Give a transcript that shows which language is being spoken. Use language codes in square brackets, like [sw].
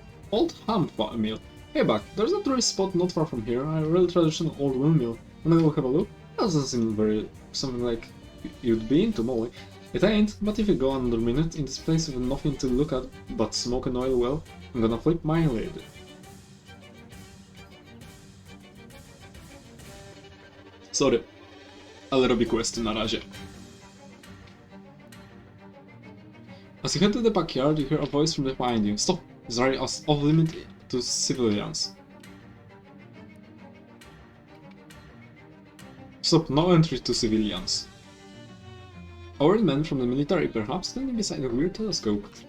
[en] Old ham mill. Hey Buck, there's a tourist spot not far from here, a real traditional old windmill. Wanna go have a look? That doesn't seem something like you'd be into, Molly. It ain't, but if you go another minute in this place with nothing to look at but smoke and oil well, I'm gonna flip my lid. [pl] Sorry, ale robię questy na razie. [en] As you head to the backyard, you hear a voice from behind you. Stop! This area is off-limit to civilians. Stop, no entry to civilians. A worried man from the military, perhaps, standing beside a weird telescope.